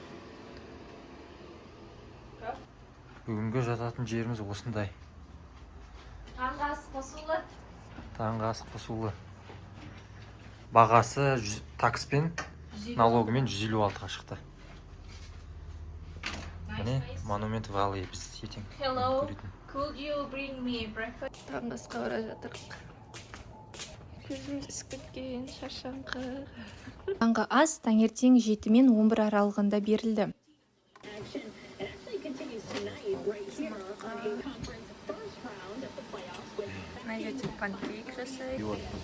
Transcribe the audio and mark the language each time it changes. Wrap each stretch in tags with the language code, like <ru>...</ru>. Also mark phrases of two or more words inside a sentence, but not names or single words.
<kk>Бүгінгі жататын жеріміз осындай. Таңғы ас қосулы. Таңғы ас қосулы. Бағасы такспен, налогымен 156-ға шықты. Міне, Монумент Валли біз ертең көретін.</kk> <en>Could you bring me breakfast?</en> <kk>Таңғы асқа бара жатырмыз. Көзіміз ісіп кеткен, шаршаңқы. Таңғы ас таңертең 7 мен 11 аралығында берілді. Мына жерде панкейк жасайды.</kk>